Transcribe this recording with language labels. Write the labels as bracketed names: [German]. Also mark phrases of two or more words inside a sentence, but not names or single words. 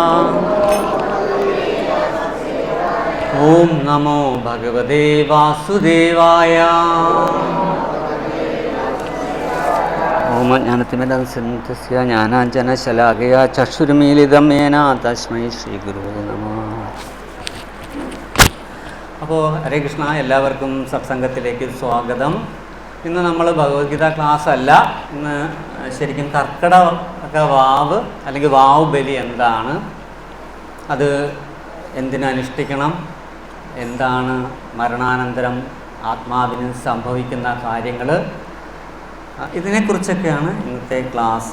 [Sanskrit] ॐ नमो भगवते वासुदेवाय. ॐ ज्ञानतिमिरान्धस्य ज्ञानाञ्जन शलाकया चक्षुरुन्मीलितं येन तस्मै श्री गुरु नमः. [Malayalam] അപ്പോൾ [Sanskrit] हरे कृष्ण, [Malayalam] എല്ലാവർക്കും സത്സംഗത്തിലേക്ക് സ്വാഗതം. ഇന്ന് നമ്മൾ ഭഗവത്ഗീത ക്ലാസ് അല്ല, ഇന്ന് ശരിക്കും കർക്കിടക വാവ് അല്ലെങ്കിൽ വാവ് ബലി എന്താണ്, അത് എന്തിനനുഷ്ഠിക്കണം, എന്താണ് മരണാനന്തരം ആത്മാവിന് സംഭവിക്കുന്ന കാര്യങ്ങൾ, ഇതിനെക്കുറിച്ചൊക്കെയാണ് ഇന്നത്തെ ക്ലാസ്.